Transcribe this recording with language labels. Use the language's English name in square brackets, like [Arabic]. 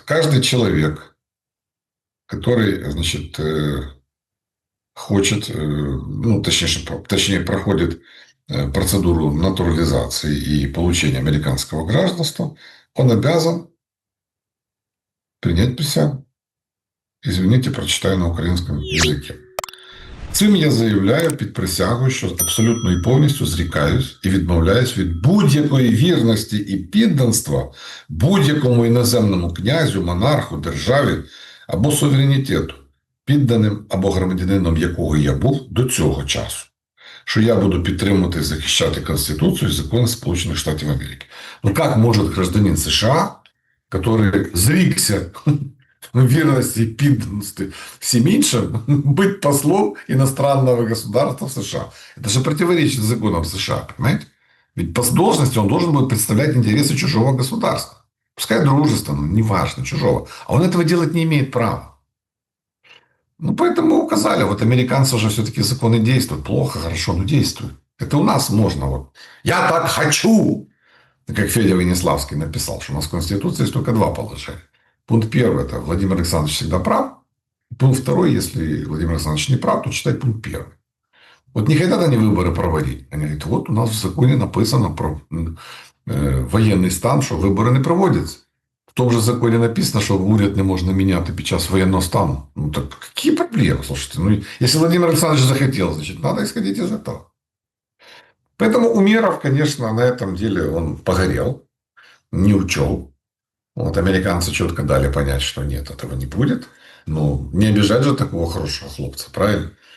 [Russian] Каждый человек, который, значит, хочет, ну, точнее, проходит процедуру натурализации и получения американского гражданства, он обязан принять присягу. Извините, прочитаю [Ukrainian] на українському [Russian] язикі. [Ukrainian] Цим я заявляю під присягою, що абсолютно і повністю зрікаюсь і відмовляюсь від будь-якої вірності і підданства будь-якому іноземному князю, монарху, державі або суверенітету, підданим або громадянином якого я був до цього часу. Що я буду підтримувати і захищати Конституцію і закони Сполучених Штатів Америки. [Russian] Ну, як може гражданин США, который зрікся верности и підданности всем меньшим, быть послом иностранного государства в США. Это же противоречит законам США, понимаете? Ведь по должности он должен будет представлять интересы чужого государства. Пускай дружественного, неважно, чужого. А он этого делать не имеет права. Ну, поэтому мы указали, вот американцы уже все-таки законы действуют. Плохо, хорошо, но действуют. Это у нас можно. Вот. Я так хочу! Как Федя Венеславский написал, что у нас в Конституции есть только два положения. Пункт первый – это Владимир Александрович всегда прав. Пункт второй – если Владимир Александрович не прав, то читать пункт первый. Вот не хотят они выборы проводить. Они говорят, вот у нас в законе написано про военный стан, что выборы не проводятся. В том же законе написано, что [Ukrainian] уряд не можна міняти під час воєнного стану. [Russian] Ну, так какие проблемы? Слушайте, ну, если Владимир Александрович захотел, значит, надо исходить из этого. Поэтому Умеров, конечно, на этом деле он погорел, не учел. Вот американцы четко дали понять, что нет, этого не будет. Ну, не обижать же такого хорошего хлопца, правильно?